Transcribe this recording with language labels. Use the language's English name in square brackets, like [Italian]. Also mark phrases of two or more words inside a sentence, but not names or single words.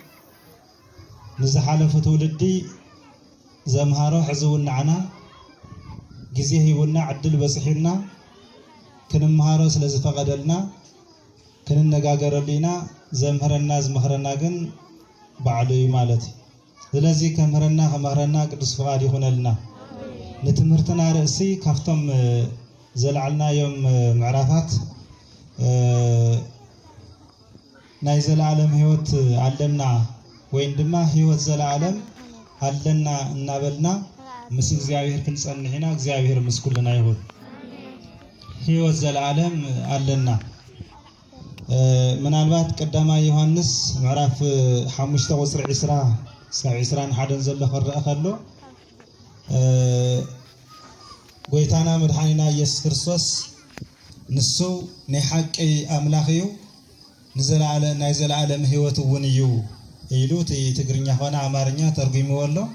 [Tigrinya] ንዝሓለፈ ትውልዲ ዘምሃሮ ሕዝውን ንዓና ግዜ ሂቡና ዕድል በጽሒና ክንምሃሮ ስለዝፈቀደልና ክንነጋገረሉ ኢና። ዘምሃረና ዝመኽረና ግን ባዕሉ እዩ ማለት እዩ። ስለዚህ ከምህረና ቅዱስ ፈቃድ ይኹነልና። ንትምህርትና ርእሲ ካፍቶም ዘለዓልናዮም ምዕራፋት ናይ ዘላለም ህይወት አለና ወይም ድማ ህይወት ዘላለም አለና እናበልና ምስ እግዚአብሔር ክንጸንሕና እግዚአብሔር ምስኩልና ይሁን። ህይወት ዘላለም አለና ምናልባት ቀዳማይ ዮሐንስ ምዕራፍ 5 ቁጥር 20 እስከ 21 ዘሎ ክረአ ከሎ ጎይታና መድኃኒና ኢየሱስ ክርስቶስ ንሱ ናይ ሓቂ አምላኽ እዩ ናይ ዘላለም ህይወት እውን እዩ ኢሉ ትግርኛ ኾነ አማርኛ ተርጉምዎ ኣሎ።